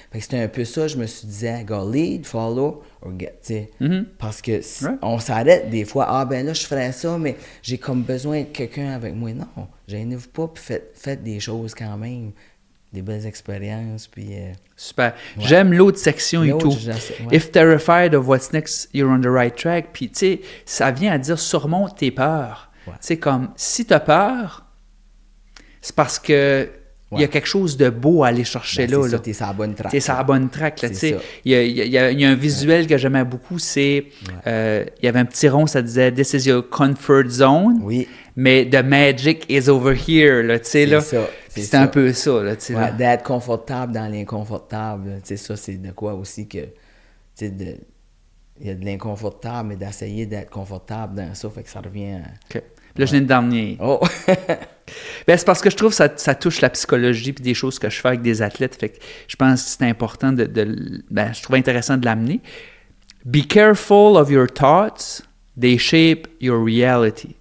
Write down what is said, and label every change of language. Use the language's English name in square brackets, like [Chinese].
[French] Fait que c'était un peu ça, je me suis dit, go [English] lead, follow, or get, [French] tu sais. Parce que on s'arrête des fois, ben là, je ferais ça, mais j'ai comme besoin de quelqu'un avec moi. Non, gênez-vous pas, puis faites des choses quand même. des belles expériences. Puis, Super. J'aime l'autre section et tout. Ouais. [English] If terrified of what's next, you're on the right track. [French] Puis, tu sais, ça vient à dire surmonte tes peurs. Ouais. Tu sais, comme, si tu as peur, c'est parce que il y a quelque chose de beau à aller chercher Ben, là. c'est ça, Là. t'es sur la bonne track. T'es sur la bonne track, là, tu sais. ça. Il y a un visuel que j'aimais beaucoup, c'est... il y avait un petit rond, ça disait « [English] This is your comfort zone [French] Oui. », mais « [English] The magic is over here [French] », là, tu sais, là. ça. Puis c'est un peu ça, là, tu sais. Ouais, d'être confortable dans l'inconfortable. Tu sais, ça, c'est de quoi aussi que... Tu sais, il y a de l'inconfortable, mais d'essayer d'être confortable dans ça, fait que ça revient à... OK. Là, je viens de dernier. Oh! Ben, c'est parce que je trouve que ça touche la psychologie puis des choses que je fais avec des athlètes. Fait que je pense que c'est important je trouve intéressant de l'amener. [English] Be careful of your thoughts. They shape your reality.